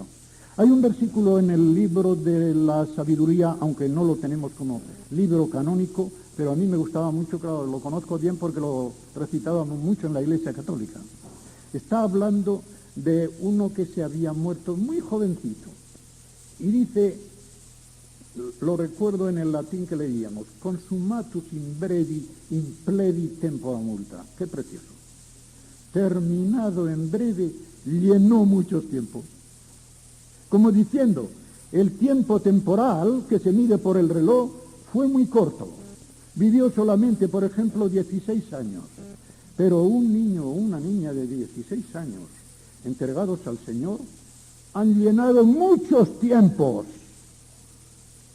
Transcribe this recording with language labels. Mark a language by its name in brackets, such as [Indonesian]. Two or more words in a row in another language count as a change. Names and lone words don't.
[Spanish] Hay un versículo en el libro de la sabiduría, aunque no lo tenemos como libro canónico, pero a mí me gustaba mucho, claro, lo conozco bien porque lo recitábamos mucho en la Iglesia Católica. Está hablando de uno que se había muerto muy jovencito. Y dice, lo recuerdo en el latín que leíamos, [Latin] consumatus in brevi impledi tempora multa. [Spanish] Qué precioso. Terminado en breve, llenó muchos tiempos. Como diciendo, el tiempo temporal que se mide por el reloj fue muy corto. Vivió solamente, por ejemplo, 16 años. Pero un niño o una niña de 16 años, entregados al Señor, han llenado muchos tiempos.